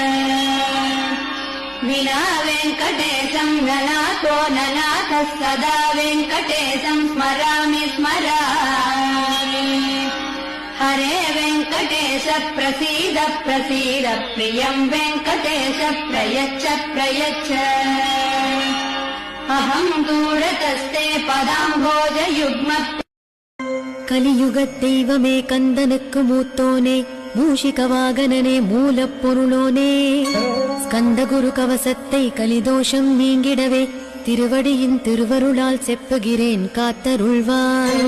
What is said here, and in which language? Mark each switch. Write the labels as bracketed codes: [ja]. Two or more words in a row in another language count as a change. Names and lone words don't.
[sa] विना वेङ्कटेशं ननाथो ननाथः सदा वेङ्कटेशं स्मरामि स्मरामि। हरे वेङ्कटेश प्रसीद प्रसीद, प्रियं वेङ्कटेश प्रयच्छ प्रयच्छ। अहं दूरतस्ते पदाम्भोजयुग्म. [ta] கலியுகத் தெய்வமே கந்தனுக்கு மூத்தோனே, மூஷிக வாகனனே மூலப்பொருளோனே, ஸ்கந்தகுரு கவசத்தை கலிதோஷம் நீங்கிடவே திருவடியின் திருவருளால் செப்புகிறேன் காத்தருள்வாய்.